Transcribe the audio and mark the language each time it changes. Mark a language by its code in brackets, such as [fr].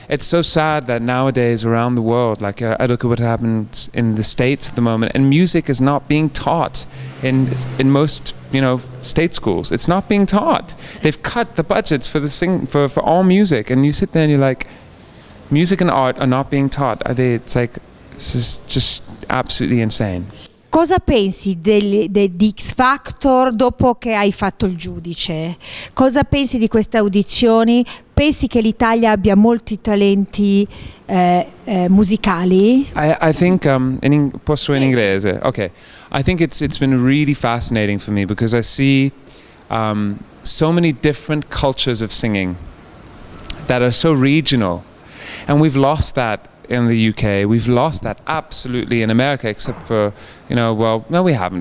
[en] It's so sad that nowadays around the world, like I look at what happens in the States at the moment, and music is not being taught in most state schools. It's not being taught. They've cut the budgets for all music, and you sit there and you're like, music and art are not being taught. It's just absolutely insane. [it] Cosa pensi di X Factor dopo che hai fatto il giudice? Cosa pensi di queste audizioni? Pensi che l'Italia abbia molti talenti musicali? [en] I think [it] posso in inglese? Okay. [en] I think it's been really fascinating for me because I see so many different cultures of singing that are so regional, and we've lost that in the UK. We've lost that absolutely in America, except for, no, we haven't.